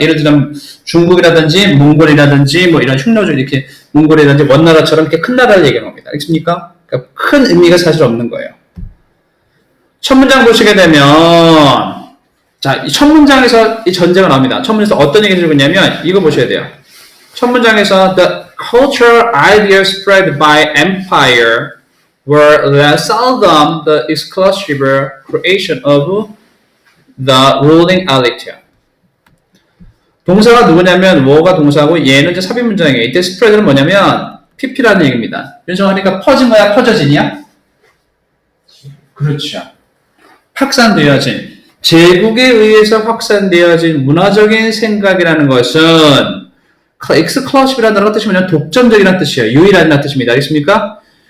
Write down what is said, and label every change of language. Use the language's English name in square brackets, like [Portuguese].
[Korean] 예를 들면 중국이라든지 몽골이라든지 뭐 이런 흉노조 이렇게 몽골이라든지 원나라처럼 이렇게 큰 나라를 얘기하는 겁니다. 알겠습니까? 그러니까 큰 의미가 사실 없는 거예요. 첫 문장 보시게 되면 자, 이 첫 문장에서 이 전제가 나옵니다. 첫 문장에서 어떤 얘기를 해주고 있냐면 이거 보셔야 돼요. 첫 문장에서 [English] the cultural ideas spread by empire were seldom the exclusive creation of the ruling elite. [Korean] 동사가 누구냐면 뭐가 동사고 얘는 이제 삽입 문장이에요. 이때 spread는 뭐냐면 pp라는 얘기입니다. 윤성하니까 퍼진 거야, 퍼져지냐? 그렇죠. 확산되어진 제국에 의해서 확산되어진 문화적인 생각이라는 것은 exclusive라는 단어가 뜻이 뭐냐면 독점적이라는 뜻이에요. 유일하다는 뜻입니다. 알겠습니까?